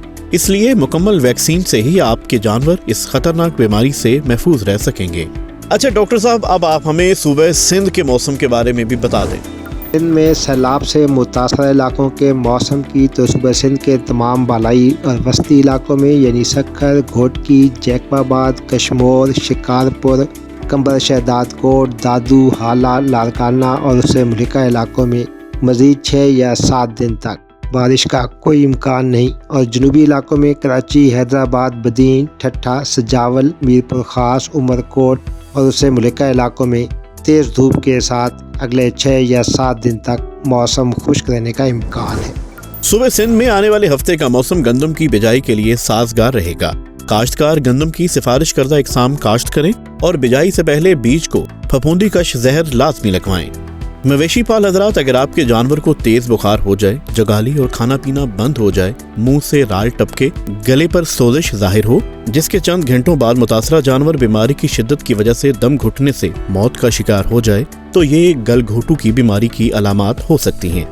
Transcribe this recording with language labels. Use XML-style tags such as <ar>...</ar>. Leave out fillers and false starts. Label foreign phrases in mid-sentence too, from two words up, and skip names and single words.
<ur>اس لیے مکمل ویکسین سے ہی آپ کے جانور اس خطرناک بیماری سے محفوظ رہ سکیں گے. اچھا ڈاکٹر صاحب، اب آپ ہمیں صوبہ سندھ کے موسم کے بارے میں بھی بتا دیں. سندھ میں سیلاب سے متاثر علاقوں کے موسم کی تو صوبہ سندھ کے تمام بالائی اور وسطی علاقوں میں یعنی सक्खर, گھوٹکی، جیکب آباد، کشمور، شکارپور، قمبر شہداد کوٹ، دادو، ہالا، لاڑکانہ اور اس سے ملحقہ علاقوں میں مزید 6 یا 7 دن تک بارش کا کوئی امکان نہیں، اور جنوبی علاقوں میں کراچی، حیدرآباد، بدین، ٹھٹھہ، سجاول، میرپور خاص، عمرکوٹ اور اس سے ملحقہ علاقوں میں تیز دھوپ کے ساتھ اگلے 6 یا 7 دن تک موسم خشک رہنے کا امکان ہے. صوبہ سندھ میں آنے والے ہفتے کا موسم گندم کی بوائی کے لیے سازگار رہے گا. کاشتکار گندم کی سفارش کردہ اقسام کاشت کریں اور بوائی سے پہلے بیج کو پھپھوندی کش زہر لازمی لگوائیں. مویشی پال حضرات، اگر آپ کے جانور کو تیز بخار ہو جائے، جگالی اور کھانا پینا بند ہو جائے، منہ سے رال ٹپکے، گلے پر سوزش ظاہر ہو، جس کے چند گھنٹوں بعد متاثرہ جانور بیماری کی شدت کی وجہ سے دم گھٹنے سے موت کا شکار ہو جائے، تو یہ گل گھوٹو کی بیماری کی علامات ہو سکتی ہیں۔</ur>